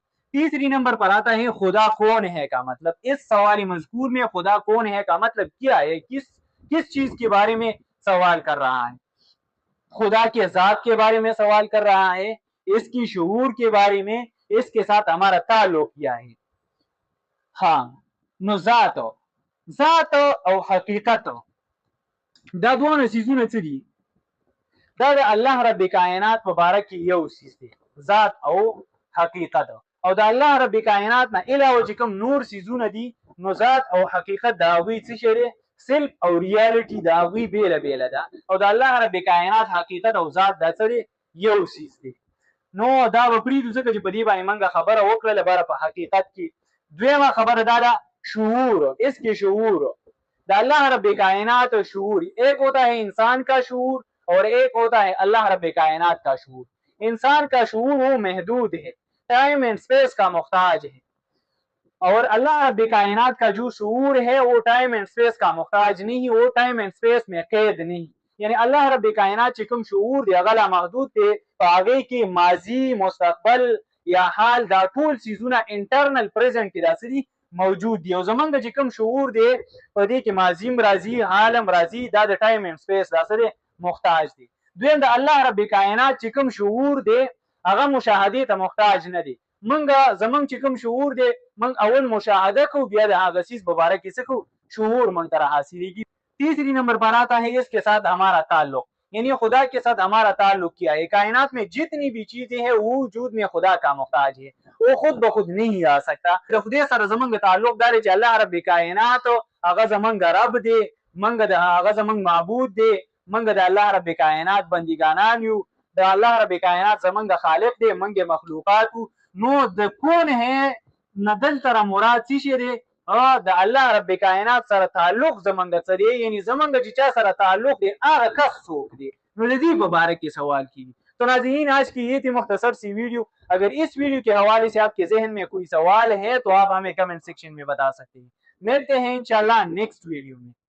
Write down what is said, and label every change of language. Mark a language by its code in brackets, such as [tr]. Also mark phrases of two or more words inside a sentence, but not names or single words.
[ur] تیسری نمبر پر آتا ہے خدا کون ہے کا مطلب. اس سوال مذکور میں خدا کون ہے کا مطلب کیا ہے، کس چیز کے بارے میں سوال کر رہا ہے. خدا کے ذات کے بارے میں سوال کر رہا ہے، اس کی شعور کے بارے میں، اس کے ساتھ ہمارا تعلق کیا ہے. [ps] ہاں نو ذات او حقیقت دا دوه سیزونه څه دي؟ دا د الله رب کائنات مبارک یو سیز دی، ذات او حقیقت. او د الله رب کائنات نه علاوه چې کوم نور سیزونه دي، نو ذات او حقیقت دا هغوی څه شی دی؟ سلف او ریالټي دا هغوی بیله بیله ده. او د الله رب کائنات حقیقت او ذات دا څه دی؟ یو سیز دی. نو دا به پرېږدو ځکه چې په دې باندې موږ خبره وکړله بره په حقیقت کې. دویمه خبره دا ده شعور. [ur] اس کے شعور دا اللہ رب کائنات شعور، ایک ہوتا ہے انسان کا شعور اور ایک ہوتا ہے اللہ رب کائنات کا شعور. انسان کا شعور وہ محدود ہے، [en] time and space [ur] کا محتاج ہے، اور اللہ رب کائنات کا جو شعور ہے وہ [en] time and space [ur] کا محتاج نہیں، وہ [en] time and space [ur] میں قید نہیں. [ps] یعنی اللہ رب کائنات چې کوم شعور دی هغه لا محدود دی، په هغې کې ماضي، مستقبل یا حال دا ټول څیزونه [en] internal present [ps] کې داسې دي موجود دي. او زمونږ چې کوم شعور دی په دې کې ماضي هم راځي، حال هم راځي، دا د [en] time and space [ps] داسې دی محتاج دی. دویم د الله رب کائنات چې کوم شعور دی هغه مشاهدې ته محتاج نه دی. زمونږ چې کوم شعور دی موږ اول مشاهده کوو، بیا د هغه څیز په باره کې څه کوو؟ شعور موږ ته حاصلېږي. [ur] تیسری نمبر پر آتا ہے اس کے ساتھ ہمارا تعلق، یعنی خدا کے ساتھ ہمارا تعلق کیا ہے. کائنات میں جتنی بھی چیزیں ہیں وہ وجود میں خدا کا محتاج ہے، وہ خود بخود نہیں آ سکتا. [ps] د خدای سره زمونږ تعلق دا دی چې الله رب کائنات هغه زمونږ رب دی، موږ د هغه زمونږ معبود دی، موږ د الله رب کائنات بندگانان یو، د الله رب کائنات زمونږ خالق دی، موږ مخلوقات. نو د [ur] کون ہے [ps] نه دلته مراد څه شی دی؟ د الله رب کائنات سره تعلق زمونږ څه دی، یعنی زمونږ چې چا سره تعلق دی هغه کس څوک دی. نو د دې په باره کې سوال کیږي. [ur] تو ناظرین آج کی یہ تھی مختصر سی ویڈیو. اگر اس ویڈیو کے حوالے سے آپ کے ذہن میں کوئی سوال ہے تو آپ ہمیں [en] comment section [ur] میں بتا سکتے ہیں. ملتے ہیں انشاءاللہ [en] next video [ur] میں.